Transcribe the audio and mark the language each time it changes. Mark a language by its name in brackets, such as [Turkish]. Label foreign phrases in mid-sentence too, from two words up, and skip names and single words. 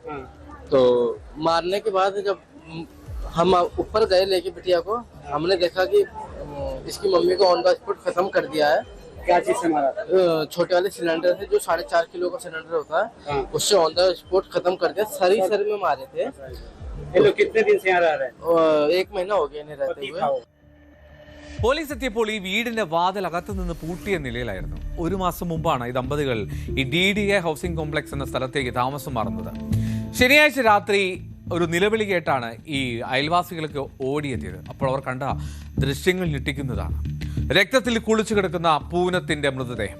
[Hindi] तो मारने के बाद जब हम ऊपर गए लेके बिटिया को, हमने देखा कि इसकी मम्मी को [English] on the spot [Hindi] खत्म कर दिया है। क्या चीज से मारा? छोटे वाले सिलेंडर से, जो 4.5 किलो का सिलेंडर होता है, उससे [English] on the spot [Hindi] खत्म कर दिया। सर में मारे थे। ये लोग कितने दिन से यहाँ रह रहे हैं? 1 महीना हो गया नहीं रहते हुए। [Malayalam] പോലീസ് എത്തിയപ്പോൾ ഈ വീടിന്റെ വാതിൽ അകത്തു നിന്ന് പൂട്ടിയ നിലയിലായിരുന്നു. 1 മാസം മുമ്പാണ് ഈ ദമ്പതികൾ ഈ DDA ഹൗസിംഗ് കോംപ്ലക്സ് എന്ന സ്ഥലത്തേക്ക് താമസം മാറുന്നത്. ശനിയാഴ്ച രാത്രി ഒരു നിലവിളി കേട്ടാണ് ഈ അയൽവാസികൾക്ക് ഓടിയെത്തിയത്. അപ്പോൾ അവർ കണ്ട ദൃശ്യങ്ങൾ ഞെട്ടിക്കുന്നതാണ്. രക്തത്തിൽ കുളിച്ചു കിടക്കുന്ന പൂനത്തിന്റെ മൃതദേഹം.